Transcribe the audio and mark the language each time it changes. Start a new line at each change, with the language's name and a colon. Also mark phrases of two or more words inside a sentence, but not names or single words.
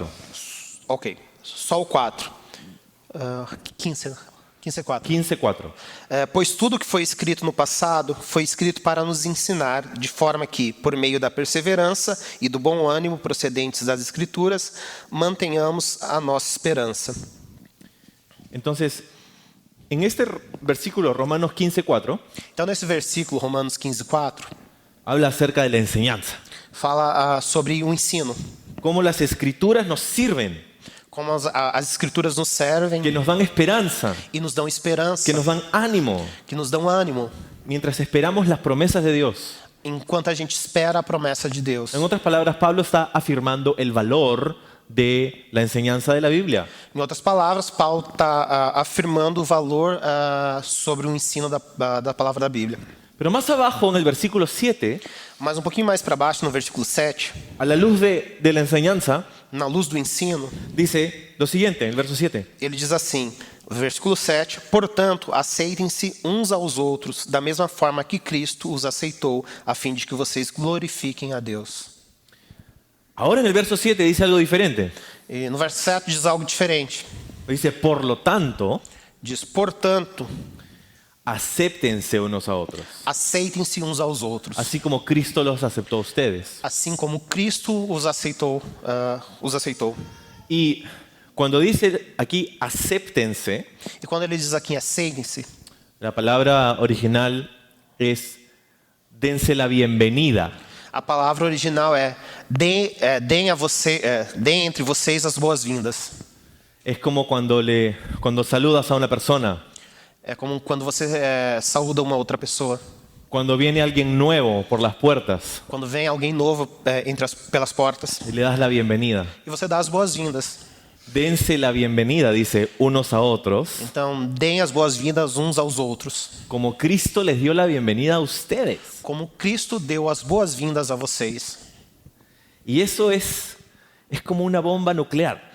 Portuguese: Ok, só o 4. 15, 15:4. 15:4. Pois tudo que foi escrito no passado foi escrito para nos ensinar, de forma que, por meio da perseverança e do bom ânimo procedentes das Escrituras, mantenhamos a nossa esperança.
Spanish: Entonces, en este versículo, Romanos 15:4,
Portuguese: Então, nesse versículo, Romanos 15:4,
Spanish: habla acerca de la enseñanza.
Portuguese: fala sobre o ensino.
Spanish: Cómo las escrituras nos sirven,
Portuguese: Como as Escrituras nos servem
Spanish: que nos dan esperanza,
Portuguese: e nos dão esperança,
Spanish: que nos dan ánimo,
Portuguese: que nos dão ânimo,
Spanish: mientras esperamos las promesas de Dios.
Portuguese: enquanto a gente espera a promessa de Deus.
Spanish: En otras palabras, Pablo está afirmando el valor de la enseñanza de la Biblia.
Portuguese: Em outras palavras, Paulo está afirmando o valor sobre o ensino da palavra da Bíblia.
Spanish: Pero más abajo, en el versículo 7,
Portuguese: Mas um pouquinho mais para baixo, no versículo 7,
Spanish: a la luz de la enseñanza,
Portuguese: na luz do ensino,
Spanish: dice lo siguiente, en el verso 7.
Portuguese: ele diz assim, versículo 7, portanto, aceitem-se uns aos outros, da mesma forma que Cristo os aceitou, a fim de que vocês glorifiquem a Deus.
Spanish: Ahora en el verso 7 dice algo diferente.
Portuguese: E no verso 7 diz algo diferente.
Spanish: Dice, por lo tanto,
Portuguese: Diz, portanto,
Spanish: acéptense unos a otros,
Portuguese: aceitem-se uns aos outros.
Spanish: así como Cristo los aceptó a ustedes.
Portuguese: Assim como Cristo os aceitou.
Spanish: Y cuando dice aquí acéptense,
Portuguese: E quando ele diz aqui aceitem-se,
Spanish: la palabra original es dense la bienvenida.
Portuguese: a palavra original é deem entre vocês as boas-vindas.
Spanish: Es como cuando saludas a una persona,
Portuguese: É como quando você saúda uma outra pessoa.
Spanish: cuando viene alguien nuevo por las puertas
Portuguese: Quando vem alguém novo pelas portas.
Spanish: y le das la bienvenida.
Portuguese: E você dá as boas-vindas.
Spanish: Dense la bienvenida, dice, unos a otros,
Portuguese: Então, deem as boas-vindas uns aos outros.
Spanish: como Cristo les dio la bienvenida a ustedes.
Portuguese: Como Cristo deu as boas-vindas a vocês.
Spanish: Y eso es como una bomba nuclear